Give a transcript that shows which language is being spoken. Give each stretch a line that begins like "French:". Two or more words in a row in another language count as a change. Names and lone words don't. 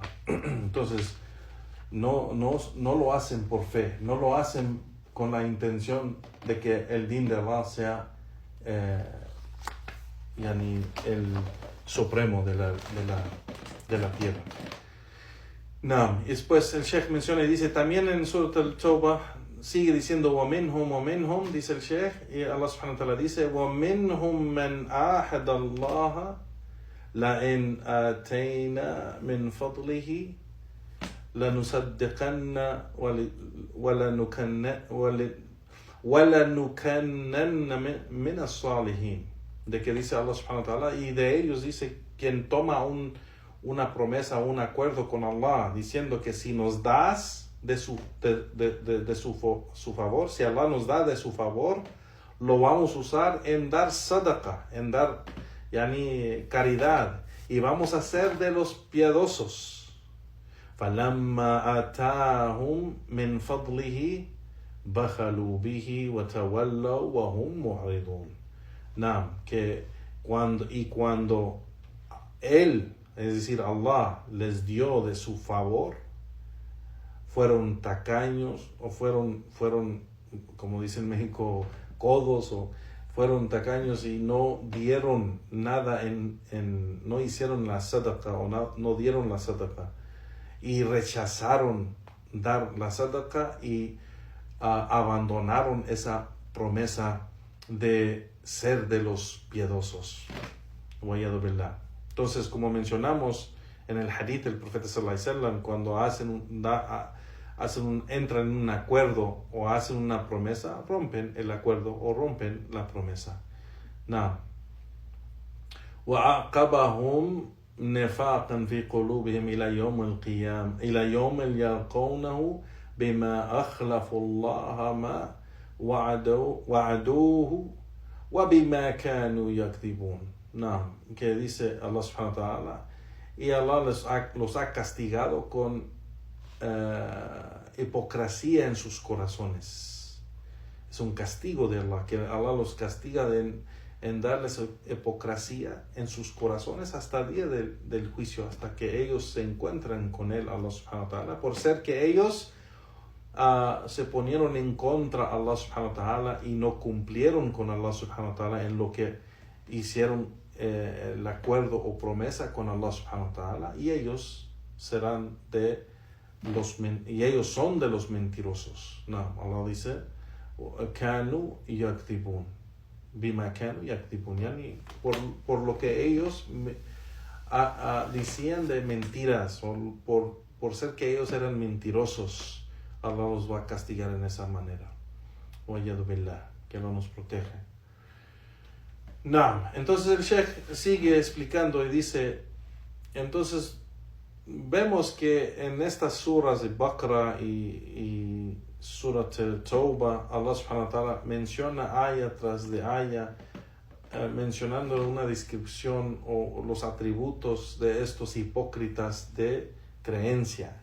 Spanish: Entonces, no lo hacen por fe, no lo hacen con la intención de que el din de Allah sea el supremo de la tierra. Después el Sheikh menciona y dice también en Surah Al-Tawbah, sigue diciendo
Arabic: وَمِنْهُمْ,
Spanish: dice el Sheikh, y
Arabic: الله سبحانه وتعالى dice وَمِنْهُمْ مَنْ آحَدَ اللَّهَ لَإِنْ آتَيْنَا مِنْ فَضْلِهِ لَنُصَدِّقَنَّ وَلَنُكَنَّنَّ مِنَ الصَّالِحِينَ.
Spanish: De que dice
Arabic: الله سبحانه وتعالى,
Spanish: y de ellos dice, quien toma una promesa, un acuerdo con Allah, diciendo que si nos das de su favor, si Allah nos da de su favor, lo vamos a usar en dar sadaqa, en dar caridad, y vamos a ser de los piadosos.
Arabic: فَلَمَّا آتَاهُمْ مِنْ فَضْلِهِ بَخَلُوا بِهِ وَتَوَلَّوْا وَهُمْ مُعْرِضُونَ.
Spanish: Cuando Él, es decir, Allah, les dio de su favor, fueron tacaños o fueron, como dice en México, codos, o fueron tacaños y no dieron nada no hicieron la sadaqa o no dieron la sadaqa y rechazaron dar la sadaqa y abandonaron esa promesa de ser de los piadosos. Entonces, como mencionamos en el hadith del profeta
Arabic: صلى الله عليه وسلم,
Spanish: cuando entran en un acuerdo o hacen una promesa, rompen el acuerdo o rompen la promesa.
Arabic: وعاقبهم نفاقا في قلوبهم إلى يوم القيامة إلى يوم يلقونه بما أخلفوا الله ما وعدوه وبما كانوا يكذبون.
Spanish: Que dice
Arabic: الله سبحانه وتعالى,
Spanish: y Allah los ha castigado con hipocresía en sus corazones. Es un castigo de Allah, que Allah los castiga en darles hipocresía en sus corazones hasta el día del juicio, hasta que ellos se encuentran con él,
Arabic: الله سبحانه وتعالى,
Spanish: por ser que ellos se ponieron en contra de
Arabic: الله سبحانه وتعالى
Spanish: y no cumplieron con
Arabic: الله سبحانه وتعالى
Spanish: en lo que hicieron el acuerdo o promesa con
Arabic: الله سبحانه وتعالى,
Spanish: y ellos serán y ellos son de los mentirosos. Allah dice
Arabic: كانوا يكذبون بما كانوا يكذبون,
Spanish: yani por lo que ellos decían de mentiras, o por ser que ellos eran mentirosos, Allah los va a castigar en esa manera.
Arabic: والعياذ بالله,
Spanish: que no nos protege. Entonces el Sheikh sigue explicando y dice, entonces vemos que en estas suras de Baqarah y Surat Tawbah,
Arabic: الله سبحانه وتعالى
Spanish: menciona aya tras de aya, mencionando una descripción o los atributos de estos hipócritas de creencia.